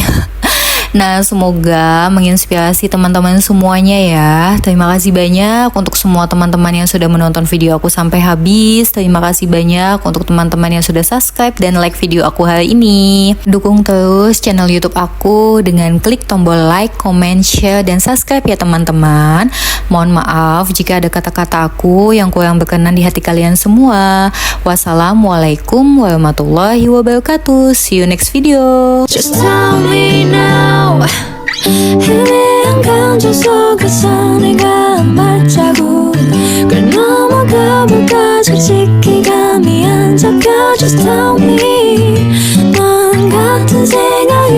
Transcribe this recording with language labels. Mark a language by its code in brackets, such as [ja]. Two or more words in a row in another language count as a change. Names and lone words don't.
[id] Nah semoga menginspirasi teman-teman semuanya ya. Terima kasih banyak untuk semua teman-teman yang sudah menonton video aku sampai habis. Terima kasih banyak untuk teman-teman yang sudah subscribe dan like video aku hari ini. Dukung terus channel YouTube aku dengan klik tombol [en] like, comment, share, [id] dan subscribe ya teman-teman. Mohon maaf jika ada kata-kata aku yang kurang berkenan di hati kalian semua. [ar] والسلام عليكم ورحمة الله وبركاته. [en] See you next video. Just tell me now. [ko] 희미한 감정 속에서 내가 한 발자국 그 넘어가 솔직히 감이 안 잡혀. [en] Just tell me [ko] 넌 같은 생각